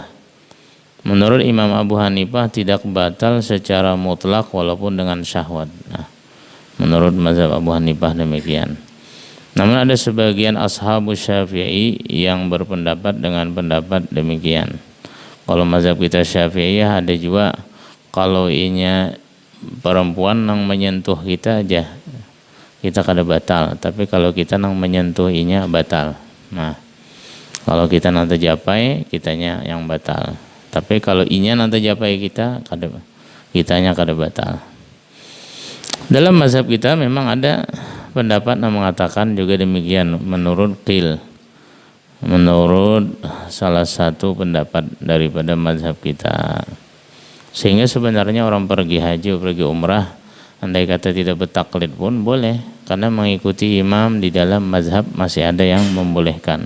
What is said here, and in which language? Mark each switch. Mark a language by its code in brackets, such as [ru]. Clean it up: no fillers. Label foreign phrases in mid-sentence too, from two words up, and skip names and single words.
[id] Menurut Imam Abu Hanifah tidak batal secara mutlak walaupun dengan syahwat. Menurut mazhab Abu Hanifah demikian. Namun ada sebagian ashabus Syafi'i yang berpendapat dengan pendapat demikian. [bjn] Kalau mazhab kita Syafi'iyah ada juga, kalau inya perempuan nang menyentuh kita aja kita kada batal, tapi kalau kita nang menyentuh inya batal. Kalau kita nanti japai kitanya yang batal. Tapi kalau inya nanti japai kitanya kada batal. [id] Dalam mazhab kita memang ada pendapat yang mengatakan juga demikian menurut salah satu pendapat daripada mazhab kita. Sehingga sebenarnya orang pergi haji, pergi umrah, andai kata tidak bertaklid pun boleh, karena mengikuti imam di dalam mazhab masih ada yang membolehkan.